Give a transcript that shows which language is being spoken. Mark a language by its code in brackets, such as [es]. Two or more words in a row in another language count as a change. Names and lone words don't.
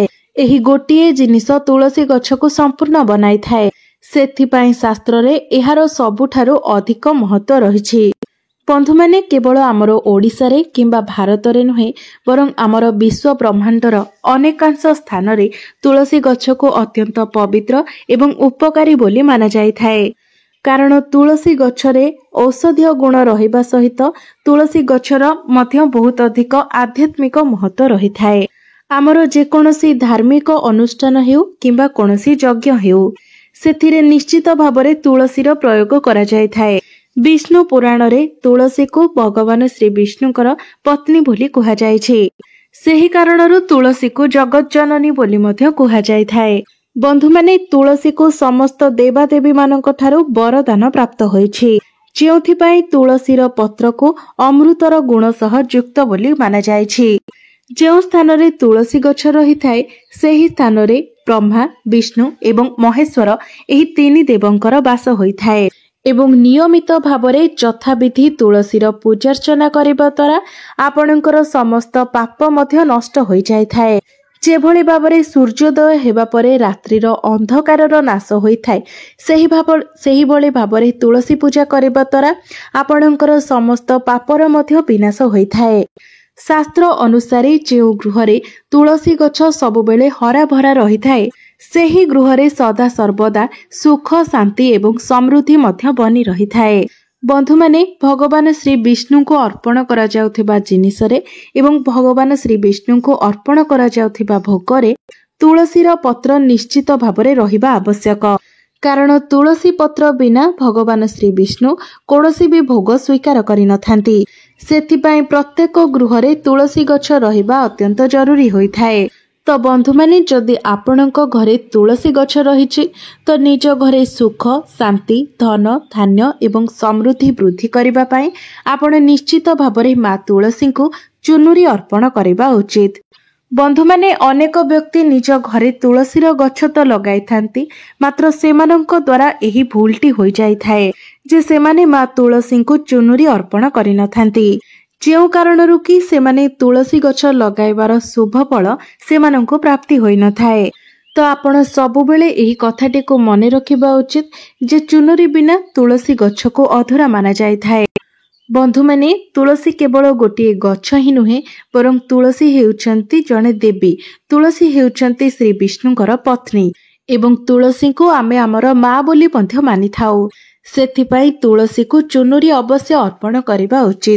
[or] ଏହି ଗୋଟିଏ ଜିନିଷ ତୁଳସୀ ଗଛକୁ ସମ୍ପୂର୍ଣ୍ଣ ବନାଇ ଥାଏ। ସେଥିପାଇଁ ଶାସ୍ତ୍ର ରେ ଏହାର ସବୁଠାରୁ ଅଧିକ ମହତ୍ତ୍ୱ ରହିଛି। ବନ୍ଧୁ ମାନେ କେବଳ ଆମର ଓଡ଼ିଶା ରେ କିମ୍ବା ଭାରତ ରେ ନୁହେଁ ବରଂ ଆମର ବିଶ୍ୱ ବ୍ରହ୍ମାଣ୍ଡର ଅନେକାଂଶ ସ୍ଥାନ ରେ ତୁଳସୀ ଗଛକୁ ଅତ୍ୟନ୍ତ ପବିତ୍ର ଏବଂ ଉପକାରୀ ବୋଲି ମାନା ଯାଏ ଥାଏ, କାରଣ ତୁଳସୀ ଗଛରେ ଔଷଧୀୟ ଗୁଣ ରହିବା ସହିତ ତୁଳସୀ ଗଛର ମଧ୍ୟ ବହୁତ ଅଧିକ ଆଧ୍ୟାତ୍ମିକ ମହତ୍ତ୍ୱ ରହି ଥାଏ। ଆମର ଯେକୌଣସି ଧାର୍ମିକ ଅନୁଷ୍ଠାନ ହେଉ କିମ୍ବା କୌଣସି ଯଜ୍ଞ ହେଉ ସେଥିରେ ନିଶ୍ଚିତ ଭାବରେ ତୁଳସୀର ପ୍ରୟୋଗ କରା ଯାଏ ଥାଏ। ବିଷ୍ଣୁ ପୁରାଣ ରେ ତୁଳସୀ କୁ ଭଗବାନ ଶ୍ରୀ ବିଷ୍ଣୁଙ୍କର ପତ୍ନୀ ବୋଲି କୁହା ଯାଇଛି। ସେହି କାରଣରୁ ତୁଳସୀ କୁ ଜଗତ ଜନନୀ ବୋଲି ମଧ୍ୟ କୁହା ଯାଏ ଥାଏ। ବନ୍ଧୁ ମାନେ ତୁଳସୀ କୁ ସମସ୍ତ ଦେବାଦେବୀ ମାନଙ୍କ ଠାରୁ ବରଦାନ ପ୍ରାପ୍ତ ହୋଇଛି, ଯେଉଁଥି ପାଇଁ ତୁଳସୀର ପତ୍ର କୁ ଅମୃତର ଗୁଣ ସହ ଯୁକ୍ତ ବୋଲି ମାନା ଯାଇଛି। ଯେଉଁ ସ୍ଥାନ ରେ ତୁଳସୀ ଗଛ ରହି ଥାଏ ସେହି ସ୍ଥାନ ରେ ବ୍ରହ୍ମା, ବିଷ୍ଣୁ ଏବଂ ମହେଶ୍ୱର ଏହି ତିନି ଦେବଙ୍କର ବାସ ହୋଇ ଥାଏ ଏବଂ ନିୟମିତ ଭାବରେ ଯଥାବିଧି ତୁଳସୀର ପୂଜାର୍ଚ୍ଚନା କରିବା ଦ୍ୱାରା ଆପଣଙ୍କର ସମସ୍ତ ପାପ ମଧ୍ୟ ନଷ୍ଟ ହୋଇ ଯାଏ ଥାଏ। ଯେଭଳି ଭାବରେ ସୂର୍ଯ୍ୟୋଦୟ ହେବା ପରେ ରାତ୍ରିର ଅନ୍ଧକାରର ନାଶ ହୋଇ ଥାଏ ସେହି ଭଳି ଭାବରେ ତୁଳସୀ ପୂଜା କରିବା ଦ୍ୱାରା ଆପଣଙ୍କର ସମସ୍ତ ପାପର ମଧ୍ୟ ବିନାଶ ହୋଇ ଥାଏ। ଶାସ୍ତ୍ର ଅନୁସାରେ ଯେଉଁ ଗୃହରେ ତୁଳସୀ ଗଛ ସବୁବେଳେ ହରା ଭରା ରହି ଥାଏ ସେହି ଗୃହରେ ସଦା ସର୍ବଦା ସୁଖ ଶାନ୍ତି ଏବଂ ସମୃଦ୍ଧି ମଧ୍ୟ ବନି ରହି ଥାଏ। ବନ୍ଧୁ ମାନେ ଭଗବାନ ଶ୍ରୀ ବିଷ୍ଣୁ କୁ ଅର୍ପଣ କରା ଯାଉଥିବା ଜିନିଷରେ ଏବଂ ଭଗବାନ ଶ୍ରୀ ବିଷ୍ଣୁ କୁ ଅର୍ପଣ କରା ଯାଉଥିବା ଭୋଗରେ ତୁଳସୀର ପତ୍ର ନିଶ୍ଚିତ ଭାବରେ ରହିବା ଆବଶ୍ୟକ, କାରଣ ତୁଳସୀ ପତ୍ର ବିନା ଭଗବାନ ଶ୍ରୀ ବିଷ୍ଣୁ କୌଣସି ଭି ଭୋଗ ସ୍ୱୀକାର କରି ନଥାନ୍ତି। ସେଥିପାଇଁ ପ୍ରତ୍ୟେକ ଗୃହରେ ତୁଳସୀ ଗଛ ରହିବା ଅତ୍ୟନ୍ତ ଜରୁରୀ ହୋଇ ଥାଏ। ତୋ ବନ୍ଧୁ ମାନେ ଯଦି ଆପଣଙ୍କ ଘରେ ତୁଳସୀ ଗଛ ରହିଛି ତୋ ନିଜ ଘରେ ସୁଖ ଶାନ୍ତି ଧନ ଧାନ୍ୟ ଏବଂ ସମୃଦ୍ଧି ବୃଦ୍ଧି କରିବା ପାଇଁ ଆପଣ ନିଶ୍ଚିତ ଭାବରେ ମା ତୁଳସୀ କୁ ଚୁନୁରି ଅର୍ପଣ କରିବା ଉଚିତ। ବନ୍ଧୁ ମାନେ ଅନେକ ବ୍ୟକ୍ତି ନିଜ ଘରେ ତୁଳସୀର ଗଛ ତୋ ଲଗାଇ ଥାନ୍ତି, ମାତ୍ର ସେମାନଙ୍କ ଦ୍ୱାରା ଏହି ଭୁଲଟି ହୋଇ ଯାଇ ଥାଏ ଯେ ସେମାନେ ମା ତୁଳସୀ କୁ ଚୁନୁରି ଅର୍ପଣ କରି ନଥାନ୍ତି, ଯେଉଁ କାରଣରୁ କି ସେମାନେ ତୁଳସୀ ଗଛ ଲଗାଇବାର ଶୁଭ ଫଳ ସେମାନଙ୍କୁ ପ୍ରାପ୍ତି ହୋଇ ନ ଥାଏ। ତୋ ଆପଣ ସବୁବେଳେ ଏହି କଥାଟି କୁ ମନେ ରଖିବା ଉଚିତ ଯେ ଚୁନୁରି ବିନା ତୁଳସୀ ଗଛ କୁ ଅଧୁରା ମାନା ଯାଏ ଥାଏ। ବନ୍ଧୁ ମାନେ ତୁଳସୀ କେବଳ ଗୋଟିଏ ଗଛ ହିଁ ନୁହେଁ ବରଂ ତୁଳସୀ ହେଉଛନ୍ତି ଜଣେ ଦେବୀ। ତୁଳସୀ ହେଉଛନ୍ତି ଶ୍ରୀ ବିଷ୍ଣୁଙ୍କର ପତ୍ନୀ ଏବଂ ତୁଳସୀଙ୍କୁ ଆମେ ଆମର ମା ବୋଲି ମଧ୍ୟ ମାନିଥାଉ। ସେଥିପାଇଁ ତୁଳସୀକୁ ଚୁନୁରି ଅବଶ୍ୟ ଅର୍ପଣ କରିବା ଉଚିତ।